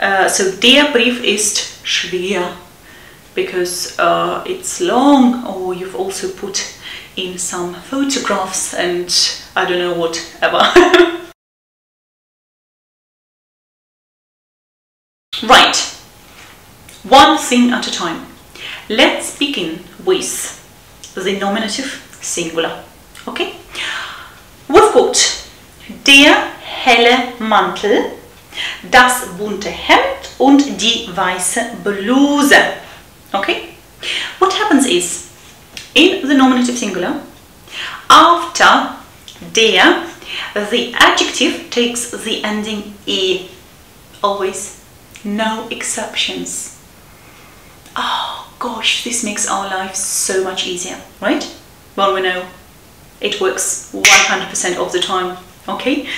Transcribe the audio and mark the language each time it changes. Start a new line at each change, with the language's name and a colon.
English: So
German: der Brief ist schwer
English: because it's long, or you've also put in some photographs and I don't know whatever. Right, one thing at a time. Let's begin with the nominative singular. Okay? We've got
German: der helle Mantel, das bunte Hemd und die weiße Bluse.
English: Okay? What happens is, in the nominative singular, after der, the adjective takes the ending e. Always. No exceptions. Oh, gosh, this makes our life so much easier, right? Well, we know it works 100% of the time, okay?